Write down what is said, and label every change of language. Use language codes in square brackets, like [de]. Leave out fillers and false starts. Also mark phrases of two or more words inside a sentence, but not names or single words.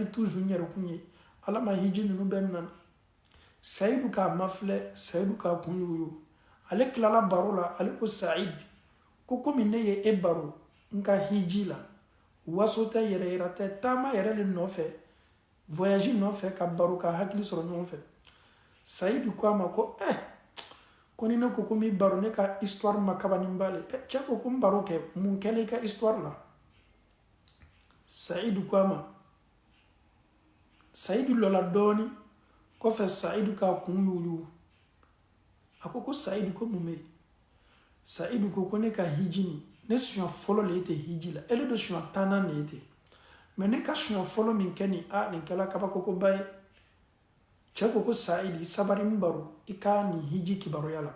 [bm] toujours n yɛrɛ kun ye ala ma hiji ninnu bɛɛ minɛ Sa'idu k'a mafilɛ Sa'idu k'a kun yugu ale tilala baro la ale ko Sa'id ko komi ne ye e baro n ka hiji la waso tɛ yɛrɛ yira tɛ taama yɛrɛ le nɔfɛ voyage nɔfɛ ka baro ka hakili sɔrɔ ɲɔgɔn fɛ Sa'idu ko a ma ko ko ni ne ko ko n b'i baro ne ka histoire ma kabanin b'ale cɛ ko ko n baro kɛ mun kɛlen i ka histoire la Sa'idu ko a ma Sa'idu lɔla dɔɔni kɔfɛ Sa'idu k'a kun yugu a ko Sa'idu ko mun bɛ yen Sa'idu ko ne ka hiji ni ne siɲɛ fɔlɔ le ye ten hiji la ele do siɲɛ 10 de ye ten mais ne ka siɲɛ fɔlɔ min kɛ nin nin kɛla kabakokoba ye cɛ ko Sa'idu sabari n baro i ka nin hiji kibaruya la